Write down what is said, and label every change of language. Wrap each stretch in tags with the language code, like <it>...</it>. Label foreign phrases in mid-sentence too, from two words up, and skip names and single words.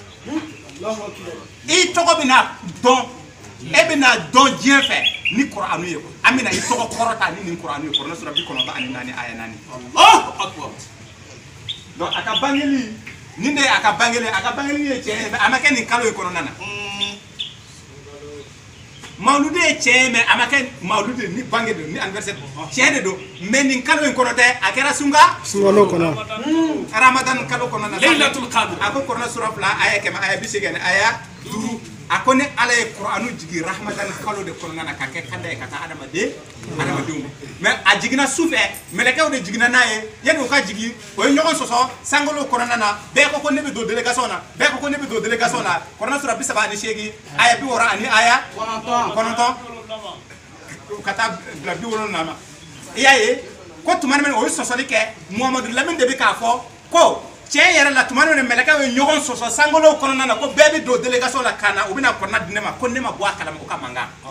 <bm>i tɔgɔ bɛna dɔn e bɛna dɔn diɲɛ fɛ ni Kur'anu ye an bɛna i tɔgɔ kɔrɔta ni nin Kur'anu ye kuranɛ sura 94 aya 4 donc a ka bangeli nin de ye a ka bangeli ye tiɲɛ ye mais a ma kɛ nin kalo ye kɔnɔna na Mawludi ye tiɲɛ ye mais a ma kɛ Mawludi ni bange don ni anniversaire tiɲɛ de don mais nin kalo in kɔnɔ tɛ a kɛra sunkalo kɔnɔ Ramadan kalo kɔnɔ na Laylatul Qadr a ko kuranɛ sura 2 aya 100 aya 80 aya 5 a ko ni Ala ye Kur'anu jigi Ramadan kalo de kɔnɔna na ka kɛ kanda ye ka taa adamadenw mais a jiginna sufɛ mɛlɛkɛw de jiginna n'a ye yanni u ka jigi o ye ɲɔgɔn sɔsɔ sankalo kɔnɔna na bɛɛ ko ne bɛ don délégation na kuranɛ sura 38 aya 60 ani aya 9 ka taa bila 70 ma i y'a ye ko tuma min o ye sɔsɔli kɛ Muhamadu Lamini de bɛ k'a fɔ ko tiɲɛ yɛrɛ la tuma min mɛlɛkɛw ye ɲɔgɔn sɔsɔ sankalo kɔnɔna na ko bɛɛ bɛ don délégation la ka na u bɛna kuranɛ di ne ma ko ne ma bɔ a kalama o ka mankan</bm>